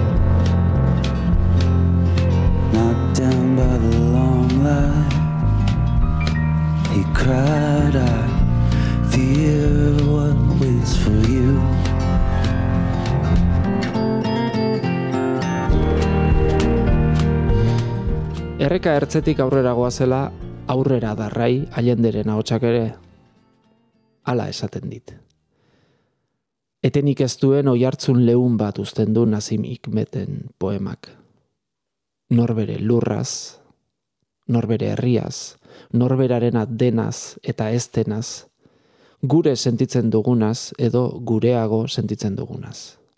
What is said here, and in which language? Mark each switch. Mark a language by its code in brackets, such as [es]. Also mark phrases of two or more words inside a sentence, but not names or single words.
[en] Knocked down by the long light, he cried, I fear what waits for you. [eu] Erreka ertzetik aurrera goazela, aurrera darrai Allenderen ahotsak ere hala esaten dit. Etenik ez duen oihartzun leun bat uzten du Nazim Hikmeten poemak. Norbere lurraz, norbere herriaz, norberarena denaz eta ez denaz, gure sentitzen dugunaz edo gureago sentitzen dugunaz.